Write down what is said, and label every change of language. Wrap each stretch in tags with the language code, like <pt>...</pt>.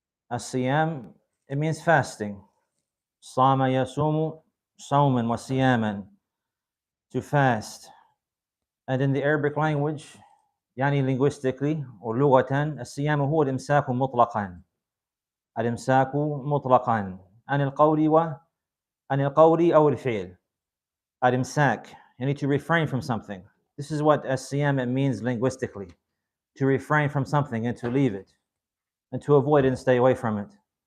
<en>As-Siyam, it means fasting.</en> <ar>Sama yasumu sawman wa siyaman,</ar> <en>to fast. And in the Arabic language, يعني linguistically or لغة,</en> <ar>الصيام هو الإمساك مطلقا. الإمساك مطلقا عن القول أو الفعل.</ar> <en>الإمساك, you need to refrain from something. This is what as-siyam means linguistically, to refrain from something and to leave it, and to avoid it and stay away from it.</en>